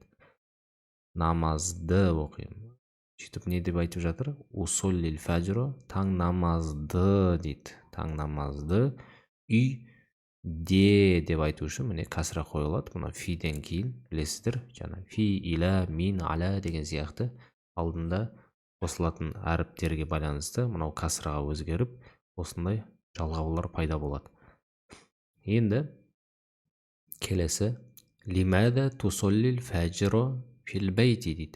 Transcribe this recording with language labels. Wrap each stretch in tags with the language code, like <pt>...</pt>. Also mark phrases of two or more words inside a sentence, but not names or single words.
<kk>Намазды оқимын. Сөйтіп не деп айтып жатыр?</kk> <ar>أصلي الفجر,</ar> <kk>таң намазды дейді. Таң намазды үйде деп айту үшін міне касра қойылады. Мұна фиден кейін білесіздер, жаңа фи, иля, мин, аля деген сияқты алдында қосылатын әріптерге байланысты мынау касраға өзгеріп, осындай жалғаулар пайда болады. Енді келесі лимада</kk> <ar>تصلي الفجر في البيت</ar> <kk>дейді.</kk>